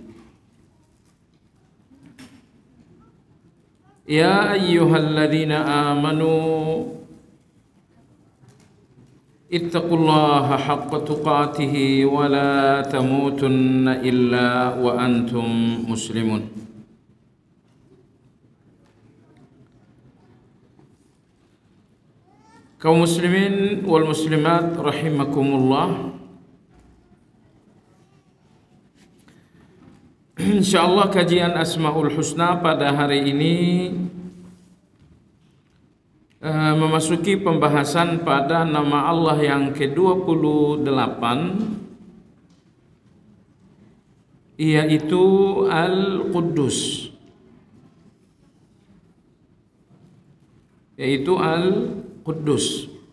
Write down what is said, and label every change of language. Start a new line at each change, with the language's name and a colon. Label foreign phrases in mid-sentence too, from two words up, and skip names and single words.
Arabic: يا أيها الذين آمنوا اتقوا الله حق تقاته ولا تموتن إلا وأنتم مسلمون. قوم مسلمين والمسلمات رحمكم الله.
Indonesian: Insyaallah kajian Asmaul Husna pada hari ini memasuki pembahasan pada nama Allah yang ke-28, yaitu Al-Quddus, Quddus.